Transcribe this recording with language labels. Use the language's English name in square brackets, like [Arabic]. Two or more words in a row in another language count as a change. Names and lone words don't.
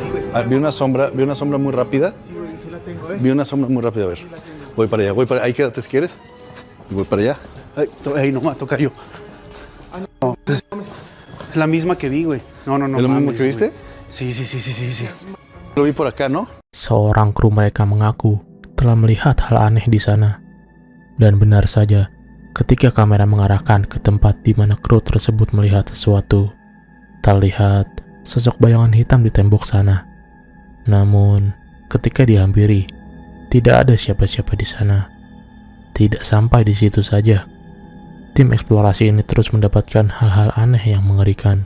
[Spanish] Vi una sombra muy rápida. Sí, güey, sí la tengo, Vi una sombra muy rápida, a ver. Voy para allá. Ahí quédate si quieres. Y voy para allá. Ay, no, toca yo. No, es la misma que vi, güey. No. ¿Es lo mismo que viste? Sí. Lo vi por acá, ¿no? [Indonesian] Seorang kru mereka mengaku telah melihat hal aneh di sana. Dan benar saja, ketika kamera mengarahkan ke tempat di mana kru tersebut melihat sesuatu, terlihat sosok bayangan hitam di tembok sana. Namun, ketika dihampiri, tidak ada siapa-siapa di sana. Tidak sampai di situ saja, tim eksplorasi ini terus mendapatkan hal-hal aneh yang mengerikan.